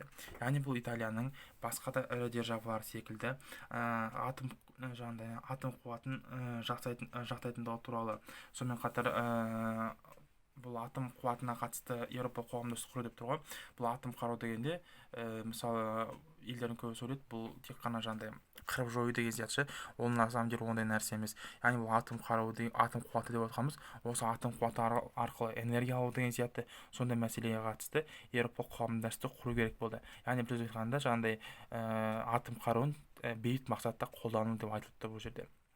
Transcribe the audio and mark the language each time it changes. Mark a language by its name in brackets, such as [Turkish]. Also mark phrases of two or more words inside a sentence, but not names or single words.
[Kazakh] Яғни бұл Италияның басқа да ірі державалар секілді атом қуатын жақтайтындығы туралы, сонымен қатар бұл атом қуатына қатысты еуропалық қоғамдастық құру деп тұр ғой. Бұл атом қару дегенде мысалы елдердің көбісі ойлайды, бұл тек қана жаңағыдай қырып жою деген сияқты, ол [Russian] на самом деле [Kazakh] ондай нәрсе емес. Яғни бұл атом қуаты деп отырғанымыз осы атом қуаты арқылы энергия алу деген сияқты сондай мәселеге қатысты еуропалық қоғамдастық құру керек болды. Яғни біз айтқанда жаңағыдай атом қаруын бейбіт мақсатта қолдану деп айтылыпты бұл жерде.